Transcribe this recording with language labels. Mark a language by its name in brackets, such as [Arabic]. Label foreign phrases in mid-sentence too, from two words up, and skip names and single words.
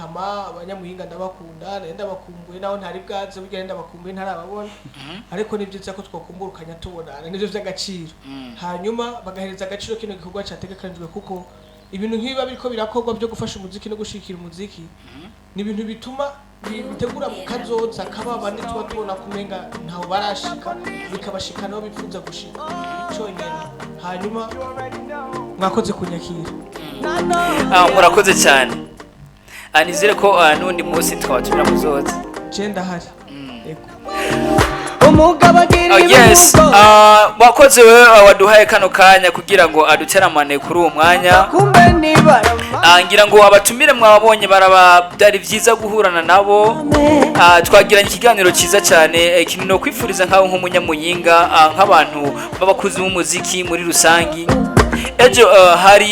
[Rundi] hama abanyamuyinga ndabakunda nenda bakumbuye naho ntari bwaze burya nenda bakumbuye ntarababona ariko nivyiza ko twakumburukanya tubonana nivyo vy'agaciro hanyuma bagahereza agaciro kino gikorwa cyategekanijwe kuko ibintu nk'ibiba biriko birakorwa byo gufasha umuziki no gushikira umuziki ni ibintu bituma bitegura mu kazoza kababa nituba tubona kumenga ntaho barashika bikabashika nabo bipfuza gushika cyonyene hanyuma mwakoze kunyakira murakoze cyane anizere ko n'undi munsi twatumira muzoza genda hari yes wakoze we waduhaye kano kanya kugira ngo aduteramane kuri uwo mwanya ngira ngo abatumire mwabonye byari byiza guhurana nabo twagiranye ikiganiro cyiza cyane kintu no kwifuriza nkaho nk'umunyamuyinga nk'abantu b'abakuzi b'umuziki muri rusangi ejo hari